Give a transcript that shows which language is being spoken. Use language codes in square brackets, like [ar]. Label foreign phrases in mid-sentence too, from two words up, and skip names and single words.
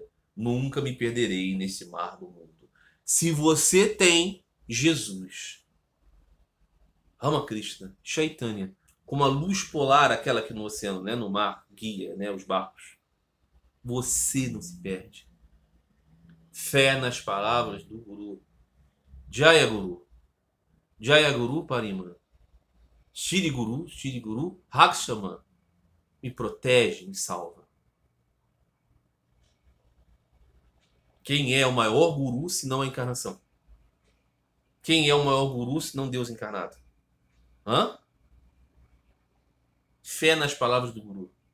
[pt] Nunca me perderei nesse mar do mundo. Se você tem Jesus, Ramakrishna, Chaitanya, como a luz polar, aquela que no oceano, né, no mar, guia, né, os barcos, você não se perde. Fé nas palavras do Guru. [sa] Jaya Guru. Jaya Guru Parima. Shri Guru, Rakshama. [pt] Me protege, me salva. Quem é o maior guru se não a encarnação? Quem é o maior guru se não Deus encarnado? Hã? Fé nas palavras do Guru.